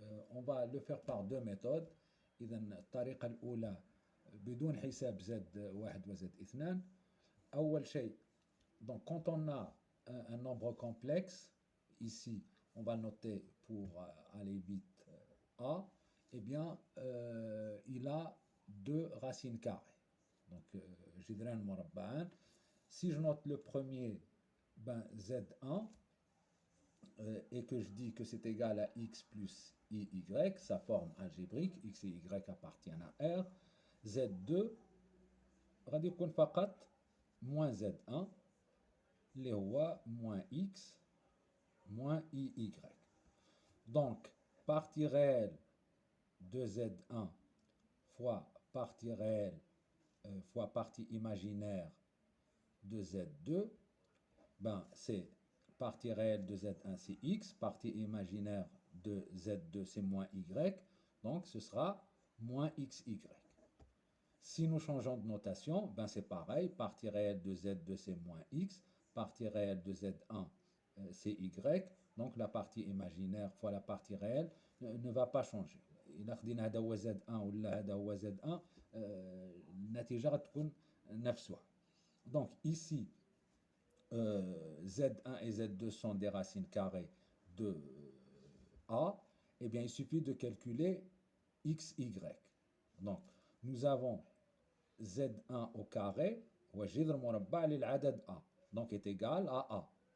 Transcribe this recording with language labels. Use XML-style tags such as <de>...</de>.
<fr>On va le faire par deux méthodes.</fr> <ar>إذا الطريقة الأولى بدون حساب Z1 و Z2. أول شيء,</ar> <fr>donc quand on a un nombre complexe, ici on va noter pour aller vite A, eh bien il a deux racines carrées.</fr> <ar>Donc جذران مربعان.</ar> <fr>Si je note le premier, ben Z1, et que je dis que c'est égal à x plus iy, sa forme algébrique, x et y appartiennent à R.</fr> <ar>Z2 غادي يكون فقط</ar> <fr>moins Z1</fr> <ar>اللي هو</ar> <fr>moins x moins iy. Donc partie réelle de Z1 fois partie réelle fois partie imaginaire de Z2, ben c'est partie réelle de Z1 c'est x, partie imaginaire de Z2 c'est moins y, donc ce sera moins xy. Si nous changeons de notation, ben c'est pareil, partie réelle de Z2 c'est moins x, partie réelle de Z1 c'est y, donc la partie imaginaire fois la partie réelle ne va pas changer.</fr> <ar>إذا خدينا هذا هو Z1 ولا هذا هو Z1 النتيجة غتكون نفسها.</ar> <fr>Donc ici Z1 et Z2 sont des racines carrées de A, et bien il suffit de calculer xy. Donc nous avons Z1 au carré</fr> <ar>هو جذر مربع للعدد</ar> <fr>A, donc est égal à A.</fr>